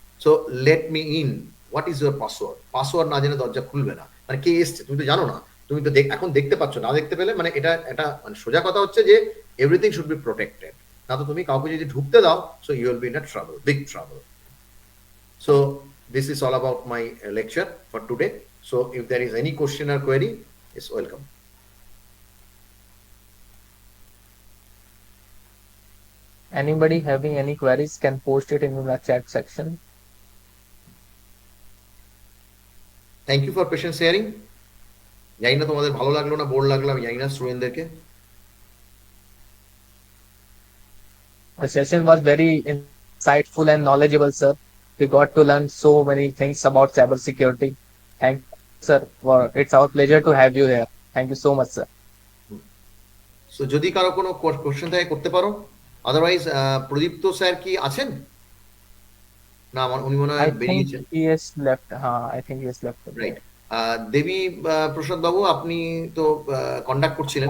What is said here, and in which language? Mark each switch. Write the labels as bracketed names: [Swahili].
[English] so let me in, what is your password, [Bangla] password না জেনে দরজা খুলবে না, মানে কে এসছে তুমি তো জানো না, তুমি তো এখন দেখতে পাচ্ছ না, দেখতে পেলে মানে এটা মানে সোজা কথা হচ্ছে যে [English] everything should be protected, [Bangla] না তো তুমি কাউকে যদি ঢুকতে দাও [English] So you will be in a trouble, big trouble. So this is all about my lecture for today. So if there is any question or query, is welcome. Anybody having any queries can post it in the chat section. Thank you for patience sharing. [Bangla] জানি না তোমাদের ভালো লাগলো না bore লাগলো, আমি জানি না স্টুডেন্টদেরকে। [English] The session was very insightful and knowledgeable, sir. We got to learn so many things about cybersecurity. Thank you, sir. It's our pleasure to have you here. Thank you so much, sir. [Bangla] So যদি কারো কোনো question থাকে করতে পারো, otherwise প্রদীপ্ত sir কি আছেন? না আমার উনি মনে হয় [English] I think [Bangla] বেরিয়েছেন। [English] he has left. I think he has left. Right. [Bangla] দেবী প্রসাদ বাবু আপনি তো কন্ডাক্ট করছিলেন।